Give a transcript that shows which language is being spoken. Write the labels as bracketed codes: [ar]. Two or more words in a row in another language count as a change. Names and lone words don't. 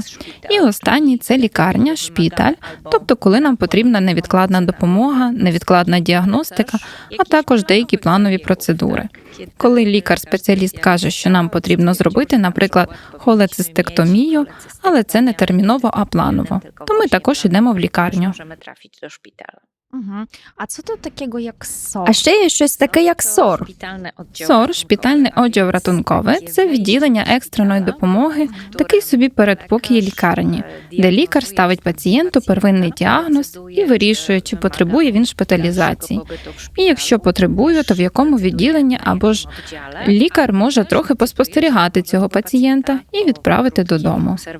[uk] І останній – це лікарня, шпіталь, тобто коли нам потрібна невідкладна допомога, невідкладна діагностика, а також деякі планові процедури. Коли лікар-спеціаліст каже, що нам потрібно зробити, наприклад, холецистектомію, але це не терміново, а планово, то ми також йдемо в лікарню. [pl] A co to takiego jak SOR? [uk] А ще є щось таке, як СОР. СОР, [pl] szpitalny oddział ratunkowy, [uk] це відділення екстреної допомоги, такий собі передпокій лікарні, де лікар ставить пацієнту первинний діагноз і вирішує, чи потребує він шпиталізації. І якщо потребує, то в якому відділенні, або ж лікар може трохи поспостерігати цього пацієнта і відправити додому.